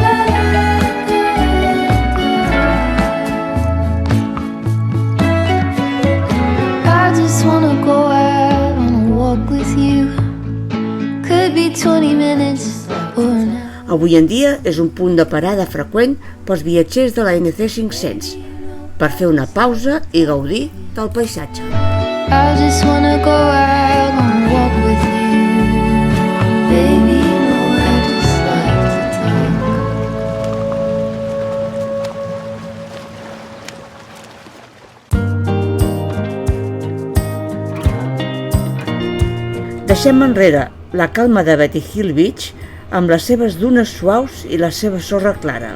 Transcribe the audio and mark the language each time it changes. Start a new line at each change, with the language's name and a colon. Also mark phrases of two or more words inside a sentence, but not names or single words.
English: I just wanna go out on a walk with you. Could be 20 minutes or an hour.
Catalan: Avui en dia és un punt de parada freqüent pels viatgers de la NC500 per fer una pausa i gaudir del paisatge.
English: I just wanna go out on a walk with you. Baby, you know I just like to talk.
Catalan: Deixem enrere la calma de Betty Hill Beach amb les seves dunes suaus i la seva sorra clara.